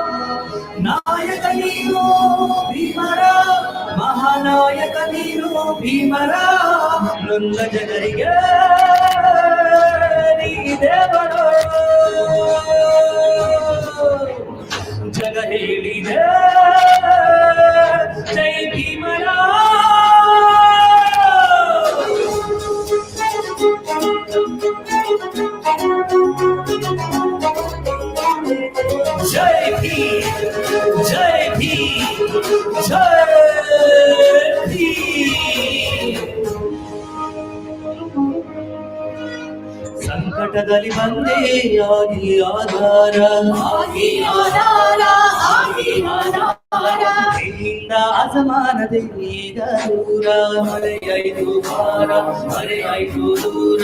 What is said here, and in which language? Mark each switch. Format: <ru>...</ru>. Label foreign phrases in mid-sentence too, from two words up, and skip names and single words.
<kn>ನಾಯಕ ನೀನು ಭೀಮರಾವ್, ಮಹಾನಾಯಕ ನೀನು ಭೀಮರಾವ್. ನೊಂದ ಜನರಿಗೆ ನೀ ದೇವರು ಜಗ ಹೇಳಿದೆ ಜೈ ಭೀಮರಾವ್.</kn> <hi>जय भीम, जय भीम, जय भीम.</hi> <kn>ಸಂಕಟದಲ್ಲಿ ಬಂದೇ ಆಗಿ ಆಧಾರ, ನಿನ್ನಿಂದ ಅಸಮಾನತೆ ಈಗ ದೂರ, ಮರೆಯಾಯ್ತು ಭಾರ, ಮರೆಯಾಯ್ತು ದೂರ.</kn>